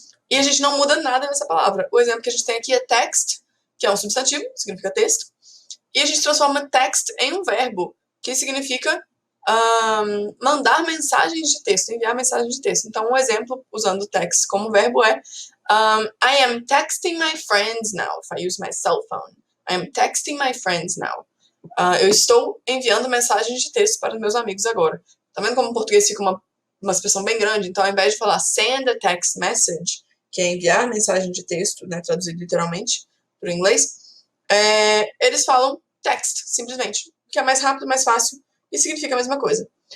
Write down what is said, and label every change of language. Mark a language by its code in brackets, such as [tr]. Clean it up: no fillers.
[pt] E a gente não muda nada nessa palavra. O exemplo que a gente tem aqui é text, que é um substantivo, significa texto, e a gente transforma text em um verbo, que significa mandar mensagens de texto, enviar mensagens de texto. Então, um exemplo usando text como verbo é [en] I am texting my friends now, if I use my cell phone. I am texting my friends now. [pt] Eu estou enviando mensagens de texto para os meus amigos agora. Tá vendo como o português fica uma expressão bem grande? Então, ao invés de falar [en] send a text message, [pt] que é enviar mensagem de texto, né, traduzido literalmente para o inglês, eles falam text, simplesmente, que é mais rápido, mais fácil e significa a mesma coisa.